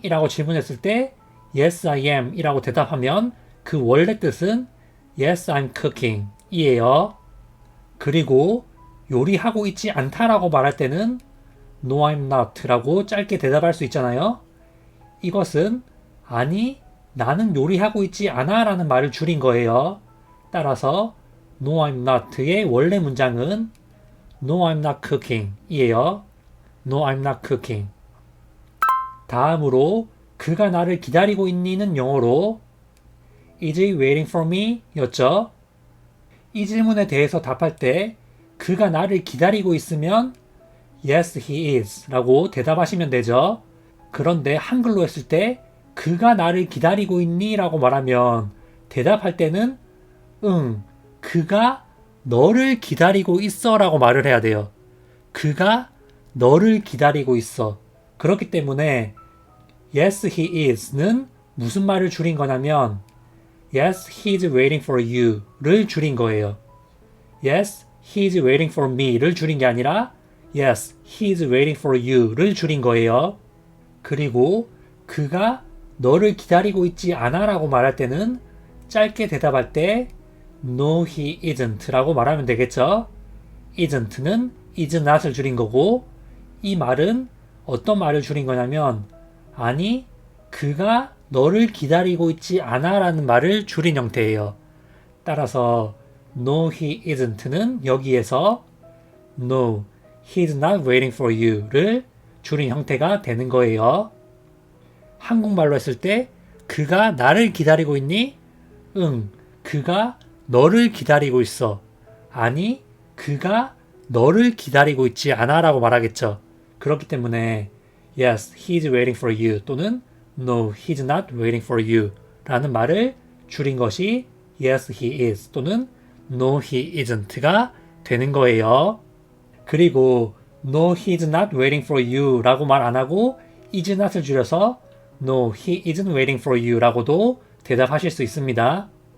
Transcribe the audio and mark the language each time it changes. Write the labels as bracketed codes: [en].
[ko] 이라고 질문했을 때 [en] Yes, I am [ko] 이라고 대답하면 그 원래 뜻은 [en] Yes, I'm cooking [ko] 이에요. 그리고 요리하고 있지 않다라고 말할 때는 [en] No, I'm not [ko] 라고 짧게 대답할 수 있잖아요. 이것은 아니, 나는 요리하고 있지 않아 라는 말을 줄인 거예요. 따라서 [en] No, I'm not의 원래 문장은 No, I'm not cooking [ko] 이에요. [en] No, I'm not cooking. [ko] 다음으로 그가 나를 기다리고 있니는 영어로 [en] Is he waiting for me? [ko] 였죠. 이 질문에 대해서 답할 때 그가 나를 기다리고 있으면 [en] Yes, he is [ko] 라고 대답하시면 되죠. 그런데 한글로 했을 때 그가 나를 기다리고 있니? 라고 말하면 대답할 때는 응, 그가 너를 기다리고 있어 라고 말을 해야 돼요. 그가 너를 기다리고 있어. 그렇기 때문에 [en] Yes, he is [ko] 는 무슨 말을 줄인 거냐면 [en] Yes, he's waiting for you [ko] 를 줄인 거예요. [en] Yes, he's waiting for me [ko] 를 줄인 게 아니라 [en] Yes, he's waiting for you [ko] 를 줄인 거예요. 그리고 그가 너를 기다리고 있지 않아 라고 말할 때는 짧게 대답할 때 [en] No, he isn't [ko] 라고 말하면 되겠죠. isn't는 [en] is not [ko] 을 줄인 거고 이 말은 어떤 말을 줄인 거냐면 아니, 그가 너를 기다리고 있지 않아 라는 말을 줄인 형태예요. 따라서 [en] No, he isn't는 여기에서 No, he's not waiting for you [ko] 를 줄인 형태가 되는 거예요. 한국말로 했을 때 그가 나를 기다리고 있니? 응, 그가 너를 기다리고 있어. 아니, 그가 너를 기다리고 있지 않아 라고 말하겠죠. 그렇기 때문에 [en] Yes, he's waiting for you 또는 No, he's not waiting for you [ko] 라는 말을 줄인 것이 [en] Yes, he is 또는 No, he isn't [ko] 가 되는 거예요. [en] 그리고 No, he's not waiting for you [ko] 라고 말 안 하고 [en] is not을 줄여서 No, he isn't waiting for you [ko] 라고도 대답하실 수 있습니다.